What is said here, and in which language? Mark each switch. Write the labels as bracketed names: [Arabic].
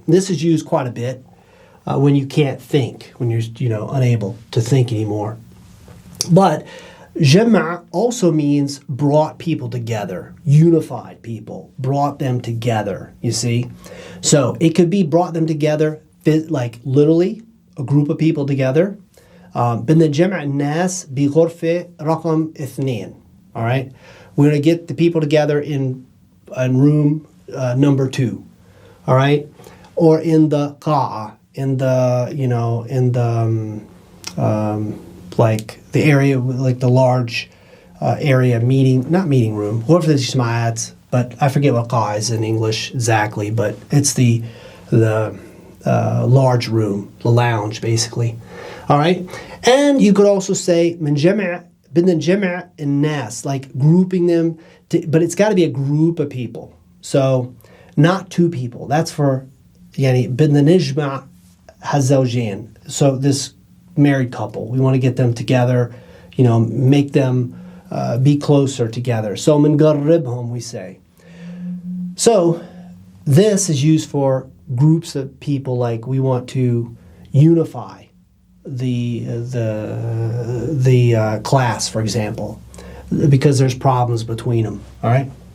[English] This is used quite a bit when you can't think, when you're unable to think anymore. But جمع also means brought people together, unified people, brought them together, you see. So it could be brought them together, like literally a group of people together. [Arabic] بدنا نجمع الناس بغرفة رقم 2. [English] All right, we're going to get the people together in room number 2. All right, or in the qa'a, in the like the area, like the large area not meeting room, [Arabic] غرفة الاجتماعات, [English] but I forget what qa'a is in English exactly, but it's the large room, the lounge, basically. All right, and you could also say [Arabic] من جمع بدنا نجمع الناس, [English] like grouping them, but it's got to be a group of people. So not 2 people. That's for [Arabic] يعني بدنا نجمع هالزوجين. [English] So this married couple, we want to get them together, make them be closer together. So منقربهم, we say. So this is used for groups of people, like we want to unify the class, for example, because there's problems between them. All right.